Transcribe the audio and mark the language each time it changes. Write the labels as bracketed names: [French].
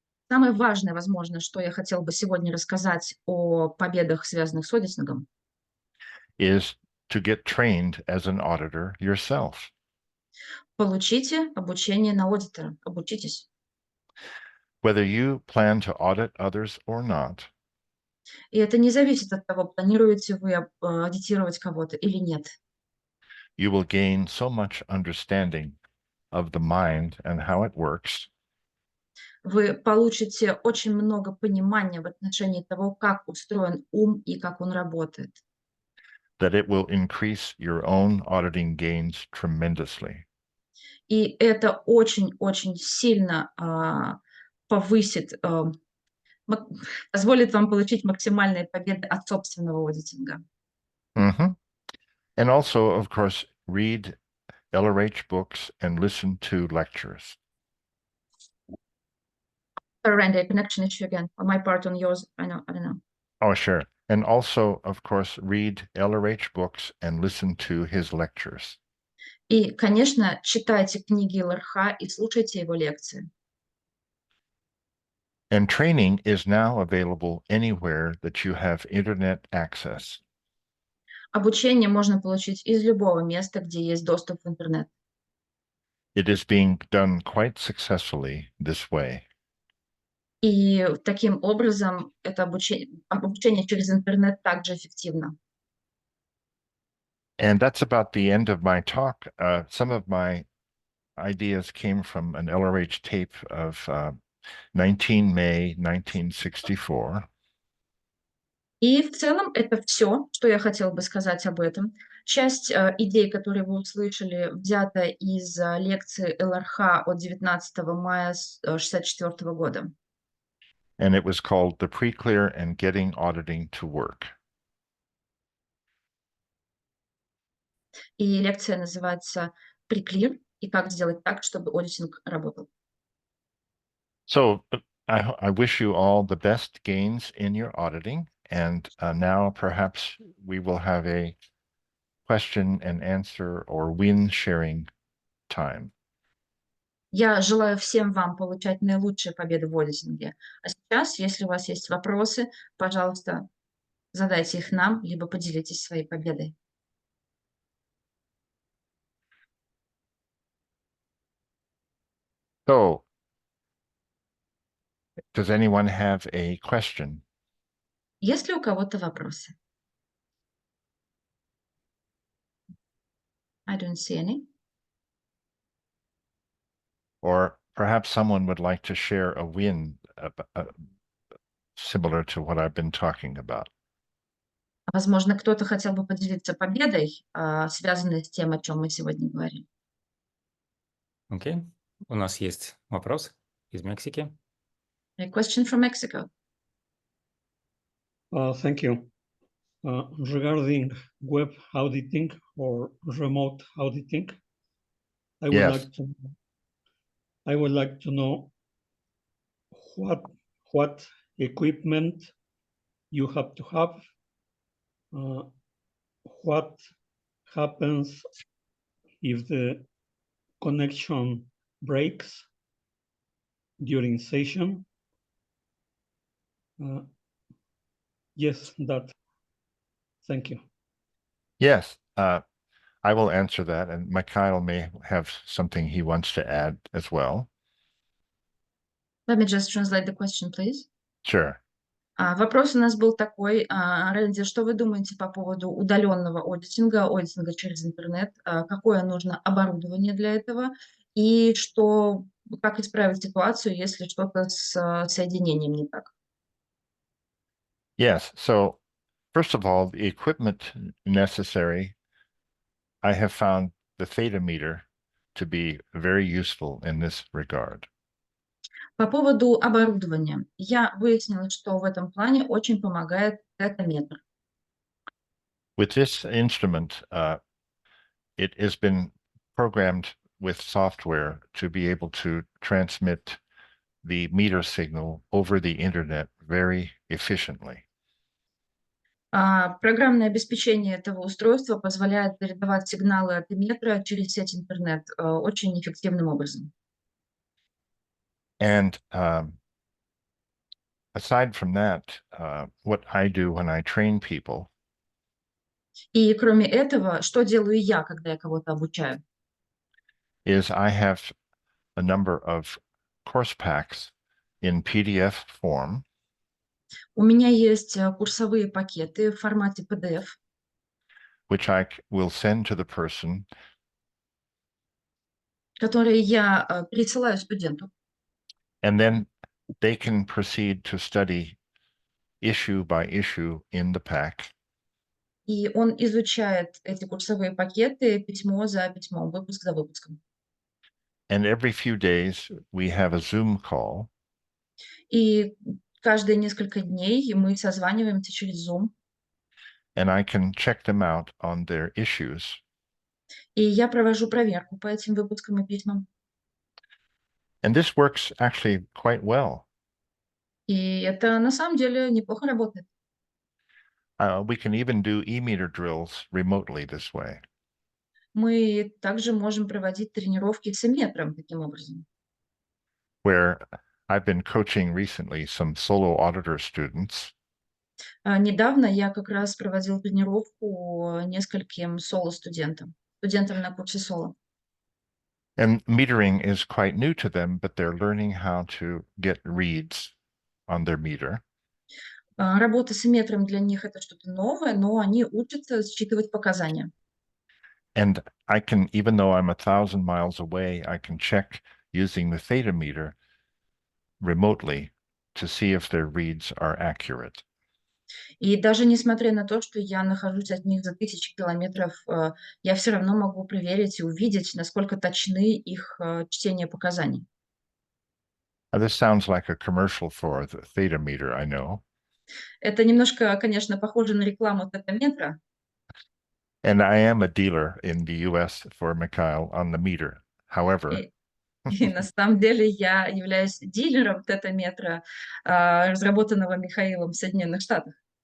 [Russian] Самое важное, возможно, что я хотела бы сегодня рассказать о победах, связанных с одитингом, [English] is to get trained as an auditor yourself. [Russian] получите обучение на аудитора, обучитесь. [English] Whether you plan to audit others or not, [Russian] И это не зависит от того, планируете вы аудитировать кого-то или нет. [English] you will gain so much understanding of the mind and how it works [Russian] Вы получите очень много понимания в отношении того, как устроен ум и как он работает. [English] that it will increase your own auditing gains tremendously. [Russian] И это очень-очень сильно повысит, позволит вам получить максимальные победы от собственного аудитинга. Mm-hmm. [English] And also, of course, read LRH books and listen to lectures. Sorry, Randy, connection issue again. On my part, on yours, I don't know. Oh, sure. And also, of course, read LRH books and listen to his lectures. [Russian] И, конечно, читайте книги ЛРХ и слушайте его лекции. [English] And training is now available anywhere that you have internet access. [Russian] Обучение можно получить из любого места, где есть доступ в интернет. [English] It is being done quite successfully this way. [Russian] И таким образом это обучение через интернет также эффективно. [English] And that's about the end of my talk. Some of my ideas came from an LRH tape of 19 May 1964. [Russian] И в целом это все, что я хотела бы сказать об этом. Часть идей, которые вы услышали, взята из лекции ЛРХ от 19 мая 1964 года. [English] And it was called The Pre-Clear and Getting Auditing to Work. [Russian] И лекция называется «Pre-Clear» и как сделать так, чтобы аудитинг работал. [English] So I wish you all the best gains in your auditing. And now perhaps we will have a question and answer or win sharing time. [Russian] Я желаю всем вам получать наилучшие победы в аудитинге. А сейчас, если у вас есть вопросы, пожалуйста, задайте их нам, либо поделитесь своей победой. [English] So, does anyone have a question? [Russian] Есть ли у кого-то вопросы? [English] I don't see any. Or perhaps someone would like to share a win similar to what I've been talking about. [Russian] Возможно, кто-то хотел бы поделиться победой, связанной с тем, о чем мы сегодня говорим. Окей. У нас есть вопрос из Мексики. [English] A question from Mexico. Thank you. Regarding web auditing or remote auditing, I would Yes. like to know what equipment you have to have. What happens if the connection breaks during session? Yes, that. Thank you. Yes, I will answer that, and Mikhail may have something he wants to add as well. Let me just translate the question, please. Sure. [Russian] Вопрос у нас был такой, Рэнди, что вы думаете по поводу удаленного аудитинга, аудитинга через интернет? Какое нужно оборудование для этого? И как исправить ситуацию, если что-то с соединением не так? [English] Yes, so first of all, the equipment necessary, I have found the theta meter to be very useful in this regard. [Russian] По поводу оборудования. Я выяснила, что в этом плане очень помогает тета-метр. [English] With this instrument, it has been programmed with software to be able to transmit the meter signal over the internet very efficiently. [Russian] Программное обеспечение этого устройства позволяет передавать сигналы от метра через сеть интернет очень эффективным образом. [English] And aside from that, what I do when I train people [Russian] И кроме этого, что делаю я, когда я кого-то обучаю? [English] is I have a number of course packs in PDF form, [Russian] У меня есть курсовые пакеты в формате PDF, [English] which I will send to the person, [Russian] которые я пересылаю студенту. [English] and then they can proceed to study issue by issue in the pack. [Russian] И он изучает эти курсовые пакеты письмо за письмом, выпуск за выпуском. [English] And every few days we have a Zoom call, [Russian] И каждые несколько дней мы созваниваемся через Zoom, [English] and I can check them out on their issues. [Russian] и я провожу проверку по этим выпускам и письмам. [English] And this works actually quite well. [Russian] И это на самом деле неплохо работает. [English] We can even do e-meter drills remotely this way. [Russian] Мы также можем проводить тренировки с метром таким образом. [English] Where I've been coaching recently some solo auditor students, [Russian] Недавно я как раз проводил тренировку нескольким соло-студентам, студентам на курсе соло. [English] and metering is quite new to them, but they're learning how to get reads on their meter. [Russian] Работа с метром для них это что-то новое, но они учатся считывать показания. [English] And I can, even though I'm 1,000 miles away, I can check using the theta meter remotely to see if their reads are accurate. [Russian] И даже несмотря на то, что я нахожусь от них за тысячи километров, я все равно могу проверить и увидеть, насколько точны их чтение показаний. [English] This sounds like a commercial for the theta meter, I know. [Russian] Это немножко, конечно, похоже на рекламу тетаметра. [English] And I am a dealer in the US for Mikhail on the meter. However, [Russian] И на самом деле я являюсь дилером тетаметра, разработанного Михаилом в Соединенных Штатах.